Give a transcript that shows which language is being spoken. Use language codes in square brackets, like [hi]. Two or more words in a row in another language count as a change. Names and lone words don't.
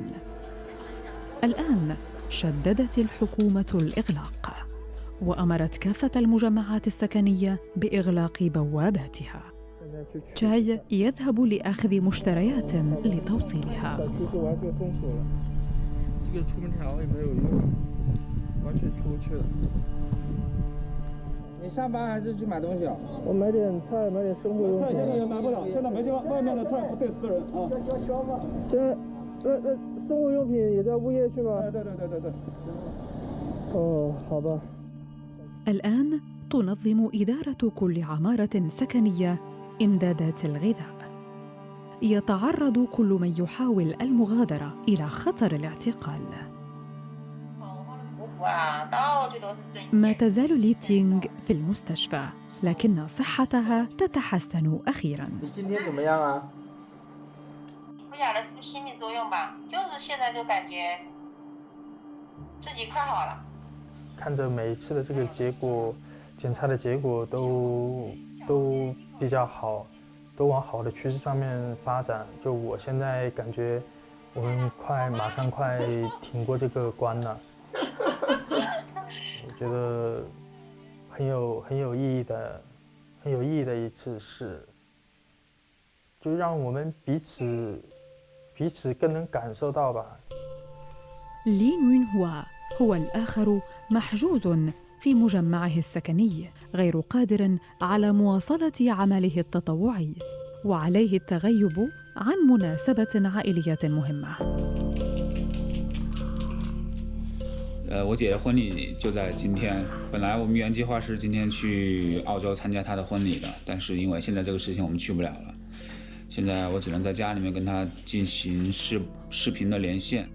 [ar] الآن شددت الحكومة الإغلاق وأمرت كافة المجمعات السكنية بإغلاق بواباتها. تشاي يذهب لأخذ مشتريات لتوصيلها. [zh] 完全出不去了。你上班还是去买东西啊？我买点菜，买点生活用品。菜现在也买不了，现在没地方，外面的菜不对4个人啊。交吗？现在，生活用品也在物业去吗？对。哦，好吧。 [ar] الآن تنظم إدارة كل عمارة سكنية إمدادات الغذاء. يتعرض كل من يحاول المغادرة إلى خطر الاعتقال. ما تزال لي تينغ في المستشفى، لكن صحتها تتحسن أخيراً. [zh] 晓得是不是心理作用吧，就是现在就感觉自己快好了。看着每一次的这个结果，检查的结果都比较好，都往好的趋势上面发展。就我现在感觉，我们马上快挺过这个关了。我觉得很有意义的一次事，就让我们彼此更能感受到吧。 [ar] لين وين هو الآخر محجوز في مجمعه السكني غير قادر على مواصلة عمله التطوعي وعليه التغيب عن مناسبة عائلية مهمة. [zh] 我姐的婚礼就在今天，本来我们原计划是今天去澳洲参加她的婚礼的，但是因为现在这个事情我们去不了了，现在我只能在家里面跟她进行视频的连线。